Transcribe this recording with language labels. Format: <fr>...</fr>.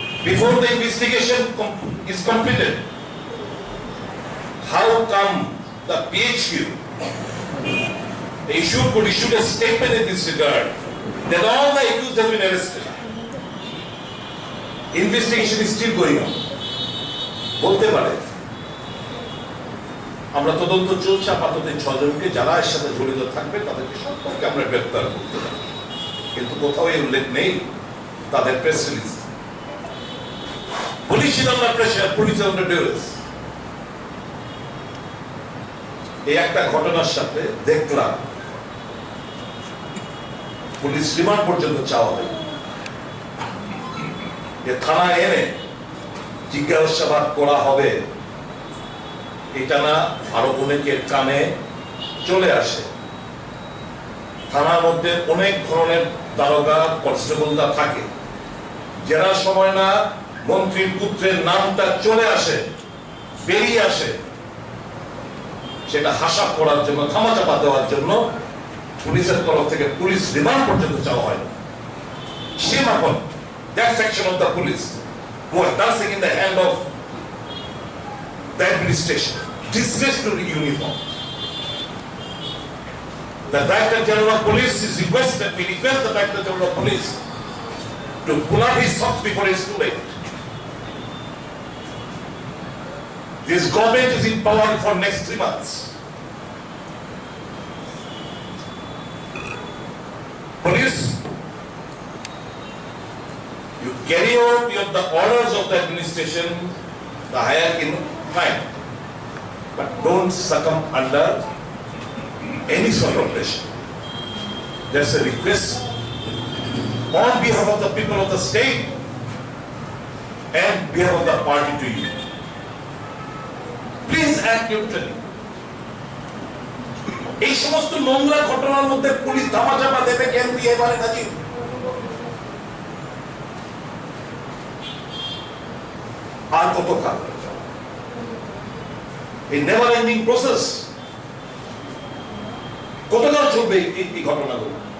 <en>Before the investigation is completed, how come the PHQ could issue a statement in this regard that all the accused have been arrested? Investigation is still going on.</en> <bn>বলতে পারে আমরা তদন্ত চলছে, আপাতত 6 জনকে যারা এর সাথে জড়িত থাকবে তাদেরকে সম্পর্কে আমরা গ্রেফতার করতে পারি, কিন্তু কোথাও এই উল্লেখ নেই তাদের press release.</bn> <en>Police is under pressure, police under duress.</en> <bn>এই একটা ঘটনার সাথে দেখলাম পুলিশ রিমান্ড পর্যন্ত চাওয়া হয়, থানায় এনে জিজ্ঞাসাবাদ করা হবে, এটা না আরো অনেকের কানে চলে আসে। থানার মধ্যে অনেক ধরনের দারোগা, কনস্টেবলরা থাকে, যারা সময় না মন্ত্রীর পুত্রের নামটা চলে আসে, বেরিয়ে আসে, সেটা হাসাব করার জন্য, থামাচাপা দেওয়ার জন্য পুলিশের তরফ থেকে পুলিশ রিমান্ড পর্যন্ত চাওয়া হয়।</bn> <en>Shame upon that section of the police who are dancing in the hand of the administration, disgrace to the uniform. The Director General of Police is requested, we request the Director General of Police to pull up his socks before it's too late. This government is in power for next 3 months. Police, you carry out the orders of the administration, the hierarchy, fine, but don't succumb under any sort of pressure. There's a request on behalf of the people of the state and behalf of the party to you. Please act neutrally.</en> <bn>এই সমস্ত নোংরা ঘটনার মধ্যে police ধামাচাপা দেবে কেন দিয়ে এবারে কাজী আর কত কাল এই</bn> <en>never ending process</en> <bn>কতকাল চলবে এই ঘটনাগুলো?</bn>